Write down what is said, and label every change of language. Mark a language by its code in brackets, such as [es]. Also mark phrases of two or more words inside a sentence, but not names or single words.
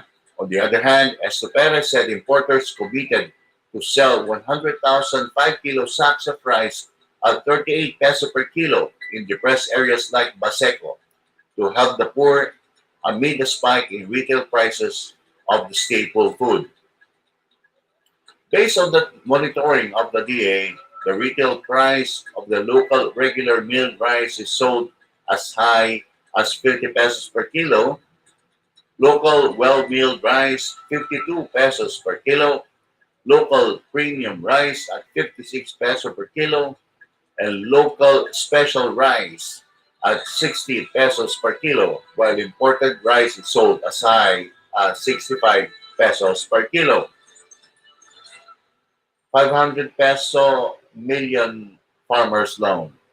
[en] On the other hand, Estopera said importers committed to sell 100,000 5-kilo sacks of rice at 38 peso per kilo in depressed areas like Baseco to help the poor amid the spike in retail prices of the staple food. Based on the monitoring of the DA, the retail price of the local regular milled rice is sold as high as 50 pesos per kilo, local well-milled rice 52 pesos per kilo, local premium rice at 56 pesos per kilo, and local special rice at 60 pesos per kilo, while imported rice is sold as high as 65 pesos per kilo. 500 peso million farmers loan.